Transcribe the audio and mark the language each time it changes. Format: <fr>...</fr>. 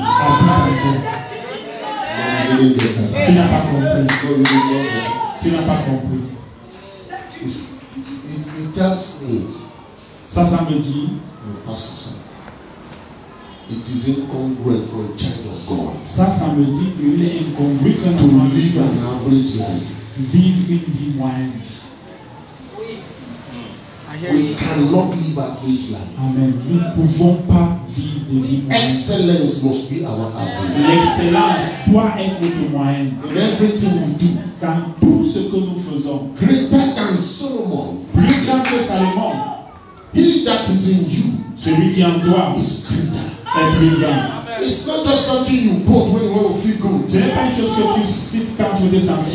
<fr>est</fr> <en>No, you didn't get that.</en> <fr>Tu n'as pas compris.</fr> <en>No, you did not get it.</en> <fr>Tu n'as pas compris.</fr> <en>It tells me,</en> <fr>Ça me dit,</fr> <en>Pastor Sam, it is incongruent for a child of God</en> <fr>ça me dit qu'il est incongru qu'un</fr> <en>to</en> <fr>enfant</fr> <en>live an average life.</en> <fr>vive une vie moyenne.</fr> <en>We cannot live average life. Amen.</en> <fr>Nous ne pouvons pas vivre des vies moyennes.</fr> <en>Excellence must be our average.</en> <fr>L'excellence doit être notre moyenne.</fr> <en>In everything we do,</en> <fr>Dans tout ce que nous faisons,</fr> <en>greater than Solomon,</en> <fr>plus grand que Salomon,</fr> <en>he that is in you</en> <fr>celui qui en toi</fr> <en>is greater.</en> <fr>est plus grand.</fr> <en>It's not just something you quote when you want to feel good.</en> <fr>Ce n'est pas une chose que tu cites quand tu veux te sentir.</fr>